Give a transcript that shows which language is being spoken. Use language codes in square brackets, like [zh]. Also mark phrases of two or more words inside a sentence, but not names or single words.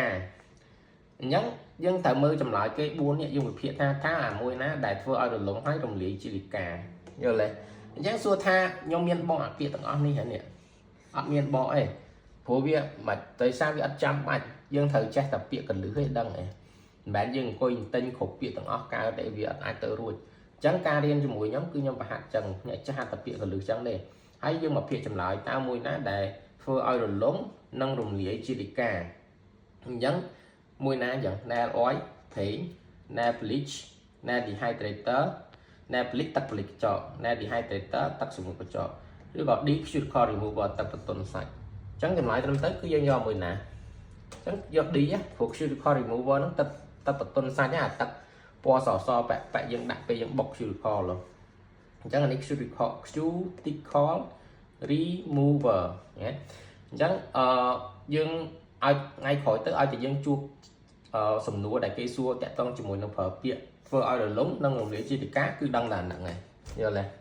[km] អញ្ចឹងយើងត្រូវមើលចម្លើយគេ4នេះយើងវិភាគថាអាមួយណាដែលធ្វើឲ្យរលុងហើយរំលាយជាលិកាយល់ទេអញ្ចឹងសួរថាខ្ញុំមានបកអាពាក្យទាំងអស់នេះហ្នឹងអត់មានបកទេព្រោះវាមិនដោយសារវាអត់ចាំបាច់យើងត្រូវចេះតែពាក្យកន្លឹះទេដឹងទេមិនមែនយើងអង្គុយទិញគ្រប់ពាក្យទាំងអស់កើតតែវាអត់អាចទៅរួចអញ្ចឹងការរៀនជាមួយខ្ញុំគឺខ្ញុំប្រហាត់ចឹងអ្នកចេះតែពាក្យកន្លឹះចឹងទេ ហើយយើងមកភាគចម្លើយតើមួយណាដែលធ្វើឲ្យរលុងនិងរំលាយជាលិកាអញ្ចឹងមួយណាអញ្ចឹង [en] nail oil [km] ប្រេង [en] nail polish nail dehydrator nail polish [km] ទឹកផលិតកញ្ចក់ [en] nail dehydrator [km] ទឹកសម្ងួតកញ្ចក់ឬក៏ [en] deep cuticle remover [km] ទឹកបន្ទន់សាច់អញ្ចឹងចម្លើយត្រឹមត្រូវគឺ យើងយកមួយណាអញ្ចឹងយក D ព្រោះ [en] cuticle remover [km] ហ្នឹងទឹកបន្ទន់សាច់អាទឹកពណ៌សប៉ែកយើងដាក់ពេលយើងបុក cuticle ឡូអញ្ចឹងអានេះ [en] cuticle remover [km] ណាអញ្ចឹងយើងឲ្យថ្ងៃក្រោយទៅឲ្យតែយើងជួបសំណួរដែលគេសួរតាក់ទងជាមួយនឹងប្រើពាក្យធ្វើឲ្យរលុងនិងរំលាយជាលិកាគឺដឹងតែហ្នឹងហើយយល់ទេឥ